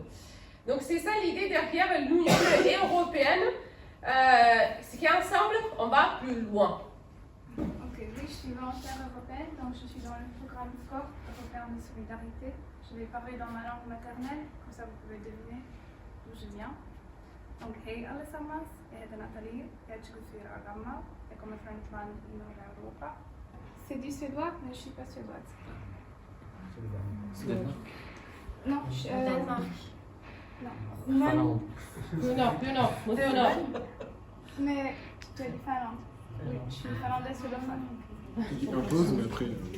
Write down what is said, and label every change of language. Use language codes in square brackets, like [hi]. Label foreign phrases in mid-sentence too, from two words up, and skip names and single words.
[fr] Donc c'est ça l'idée derrière l'Union européenne, c'est qu'ensemble, on va plus loin. Ok, oui, je suis volontaire européenne, donc je suis dans le programme Corps européen de solidarité. Je vais parler dans ma langue maternelle, comme ça vous pouvez deviner d'où je viens. Donc, [sv] hej allesammans, jag heter Nathalie, jag är 24 år gammal, jag kommer från ett land i norra Europa. [fr] C'est du suédois, mais je ne suis pas suédoise. Non, non. Plus nord. Mais tu es du Finlande. Oui, je suis finlandaise suédophone. Tu imposes, mais après.